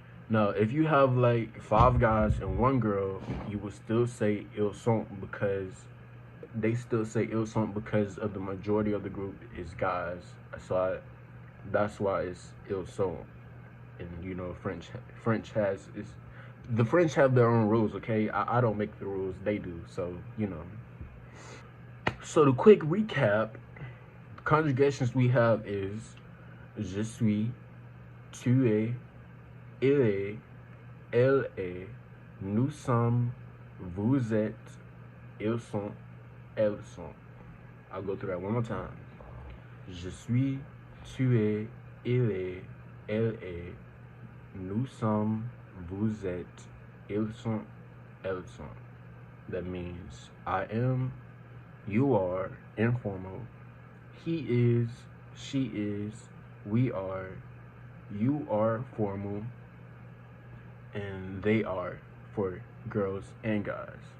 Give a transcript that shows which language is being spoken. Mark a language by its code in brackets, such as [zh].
[en] Now, if you have like five guys and one girl, you would still say [fr] ils sont [en] because they still say Ilsung because of the majority of the group is guys. That's why it's Ilsung. And you know, French has is the French have their own rules. Okay, I don't make the rules; they do. So you know. So the quick recap: conjugations we have is [fr] je suis, tu es, il est, elle est, nous sommes, vous êtes, ils sont, elles sont. [en] I'll go through that one more time. [fr] Je suis, tu es, il est, elle est, nous sommes, vous êtes, ils sont, elles sont. [en] That means I am, you are, informal. He is, she is, we are, you are, formal, and they are for girls and guys.